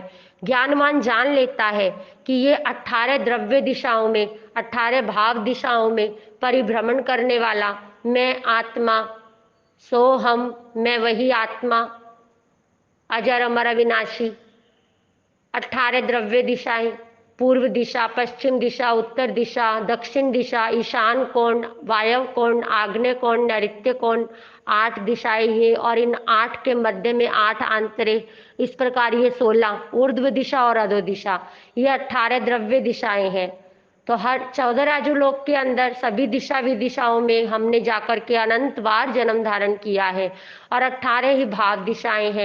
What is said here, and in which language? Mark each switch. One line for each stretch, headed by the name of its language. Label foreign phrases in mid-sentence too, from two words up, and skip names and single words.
Hindi: ज्ञानवान जान लेता है कि ये 18 द्रव्य दिशाओं में 18 भाव दिशाओं में परिभ्रमण करने वाला मैं आत्मा सो हम मैं वही आत्मा अजर अमर अविनाशी 18 द्रव्य दिशाएं पूर्व दिशा पश्चिम दिशा उत्तर दिशा दक्षिण दिशा ईशान कोण वायव कोण आग्नेय कोण नैऋत्य कोण 8 दिशाएं ये और इन 8 के मध्य में 8 आंतरे इस प्रकार ये 16 ऊर्ध्व दिशा और अधो दिशा ये 18 द्रव्य दिशाएं हैं। तो हर 14 राजुलोक के अंदर सभी दिशा विदिशाओं में हमने जाकर के अनंत बार जन्म धारण किया है और 18 ही भाव दिशाएं हैं।